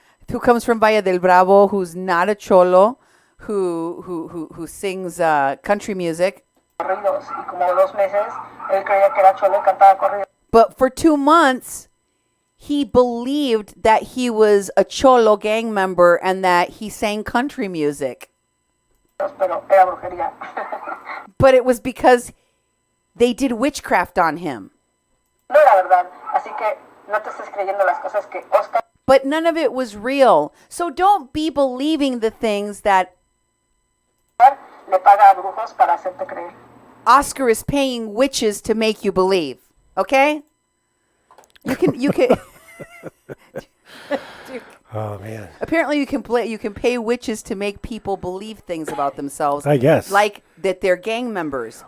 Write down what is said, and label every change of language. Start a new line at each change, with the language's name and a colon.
English: Who comes from Valle del Bravo, who's not a cholo, who sings country music.
Spanish: corridos. Y como 2 meses, él creía que era cholo y cantaba corridos.
English: But for 2 months, he believed that he was a cholo gang member and that he sang country music.
Spanish: Pero era brujería.
English: But it was because they did witchcraft on him.
Spanish: No era verdad. Así que no te estés creyendo las cosas que Oscar
English: But none of it was real. So don't be believing the things that le paga a brujos para hacerte creer. Oscar is paying witches to make you believe. Okay? You can Oh man. apparently you can pay witches to make people believe things about themselves. I guess. Like that they're gang members.